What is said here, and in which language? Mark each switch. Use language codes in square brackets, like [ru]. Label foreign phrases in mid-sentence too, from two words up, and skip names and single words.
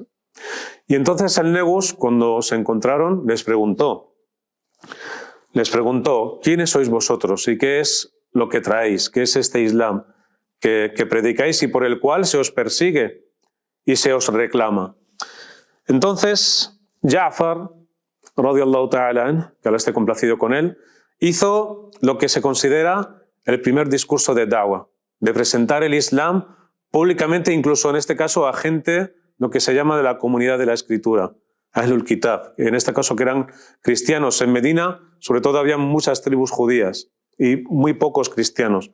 [es] Y entonces el Negus, cuando se encontraron, les preguntó, ¿quiénes sois vosotros y qué es lo que traéis? ¿Qué es este Islam que predicáis y por el cual se os persigue y se os reclama? Entonces, Ja'far, [ar] رضي الله تعالى عنه, [es] que Allah esté complacido con él, hizo lo que se considera el primer discurso de da'wah, de presentar el Islam públicamente, incluso en este caso a gente, lo que se llama de la comunidad de la escritura, [ar] أهل الكتاب, [es] en este caso que eran cristianos. En Medina, sobre todo, había muchas tribus judías y muy pocos cristianos.